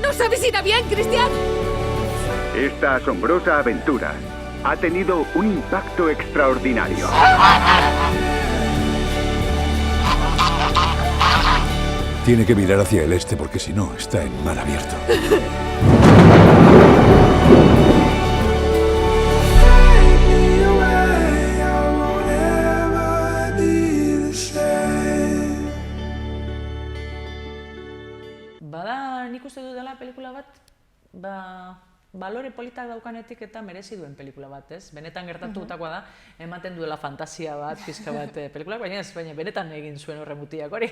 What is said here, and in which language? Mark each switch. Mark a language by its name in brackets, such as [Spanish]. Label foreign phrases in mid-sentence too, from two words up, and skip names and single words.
[Spanish] ¿No sabes si irá bien, Cristian? Esta asombrosa aventura ha tenido un impacto extraordinario. Tiene que mirar hacia el este porque si no, está en mar abierto. [Basque] Nik uste dut dela pelikula bat, balore politak daukanetik eta merezi duen pelikula bat, Benetan gertatutakoa da, ematen duela fantasia bat, pizka bat pelikula, baina benetan egin zuen horre mutiak hori.